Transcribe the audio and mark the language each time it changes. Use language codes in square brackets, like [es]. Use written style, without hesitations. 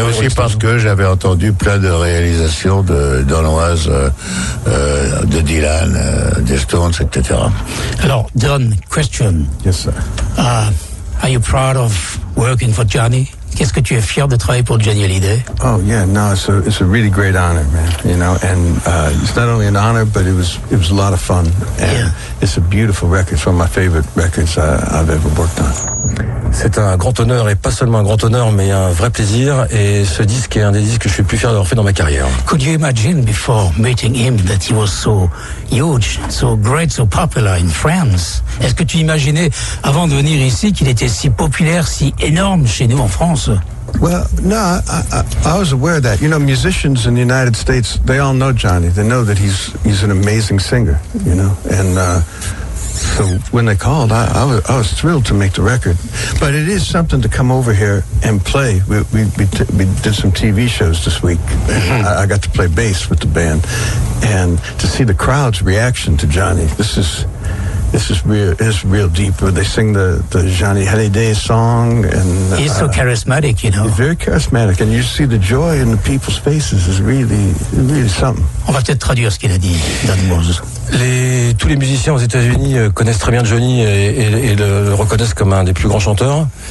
[fr] Mais aussi parce que j'avais entendu plein de réalisations de Don Woz, de Dylan, des Stones, etc. Alors, Don, question. [en] Yes, sir. Are you proud of working for Johnny? [fr] Qu'est-ce que tu es fier de travailler pour Johnny Hallyday? [en] Oh yeah, no, it's a really great honor, man. You know, and it's not only an honor, but it was a lot of fun. And yeah. It's a beautiful record, it's one of my favorite records I've ever worked on. [fr] C'est un grand honneur, et pas seulement un grand honneur, mais un vrai plaisir. Et ce disque est un des disques que je suis le plus fier d'avoir fait dans ma carrière. [en] Could you imagine before meeting him that he was so huge, so great, so popular in France? [fr] Est-ce que tu imaginais avant de venir ici qu'il était si populaire, si énorme chez nous en France? [en] Well, no, I was aware of that. You know, musicians in the United States, they all know Johnny. They know that he's an amazing singer, you know. And so when they called, I was thrilled to make the record. But it is something to come over here and play. We did some TV shows this week. I got to play bass with the band. And to see the crowd's reaction to Johnny, this is... It's real deep. They sing the Johnny Hallyday song, and he's so charismatic, you know. He's very charismatic, and you see the joy in the people's faces is really something. [fr] On va peut-être traduire ce qu'il a dit, Dan Moses. Tous les musiciens aux États-Unis connaissent très bien Johnny et le reconnaissent comme un des plus grands chanteurs.